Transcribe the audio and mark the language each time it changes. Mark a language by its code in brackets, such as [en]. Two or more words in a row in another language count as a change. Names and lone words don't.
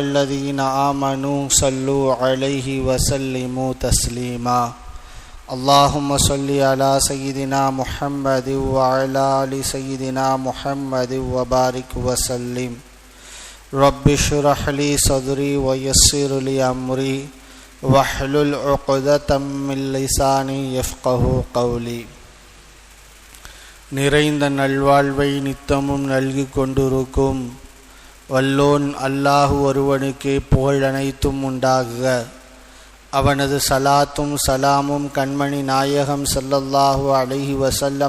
[ar] الذين آمنوا صلوا عليه وسلموا تسليما اللهم صل على سيدنا محمد وعلى آل سيدنا محمد وبارك وسلم رب اشرح لي صدري ويسر لي أمري واحلل عقدة من لساني يفقهوا قولي. [ta] நிறைந்த நல்வாழ்வை நித்தமும் நல்கி கொண்டிருக்கும் வல்லோன் அல்லாஹு ஒருவனுக்கே புகழ் அனைத்தும் உண்டாகுக. அவனது சலாத்தும் சலாமும் கண்மணி நாயகம் [ar] صلى الله عليه وسلم